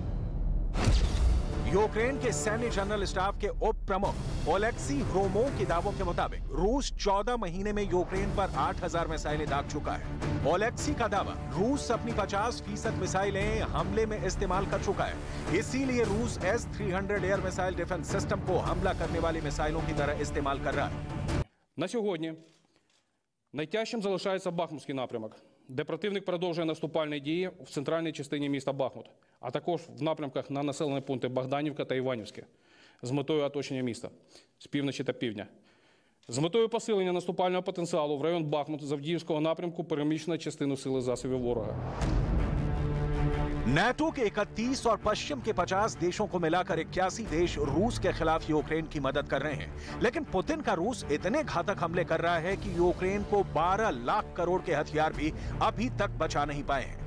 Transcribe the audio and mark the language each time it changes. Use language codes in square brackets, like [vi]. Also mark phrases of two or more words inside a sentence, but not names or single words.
[hi] यूक्रेन के सैन्य जनरल स्टाफ के उप प्रमुख ओलेक्सी होर्मोव के दावों के मुताबिक रूस 14 महीने में यूक्रेन पर 8,000 मिसाइलें दाग चुका है। ओलेक्सी का दावा, रूस अपनी 50% मिसाइलें हमले में इस्तेमाल कर चुका है, इसीलिए रूस S-300 एयर मिसाइल डिफेंस सिस्टम को हमला करने वाली मिसाइलों की तरह इस्तेमाल कर रहा है। [uk] На сьогодні найтяжчим залишається Бахмутський напрямок, де противник продовжує наступальні дії в центральній частині міста Бахмут, а також в напрямках на населені пункти Богданівка та Іванівське з метою оточення міста з півночі та півдня. З метою посилення наступального потенціалу в район Бахмут з Авдіївського напрямку переміщено частину сили засобів ворога. [hi] नाटो के 31 और पश्चिम के 50 देशों को मिलाकर 81 देश रूस के खिलाफ यूक्रेन की मदद कर रहे हैं। लेकिन पुतिन का रूस इतने घातक हमले कर रहा है कि यूक्रेन को 12 लाख करोड़ के हथियार भी अभी तक बचा नहीं पाए हैं।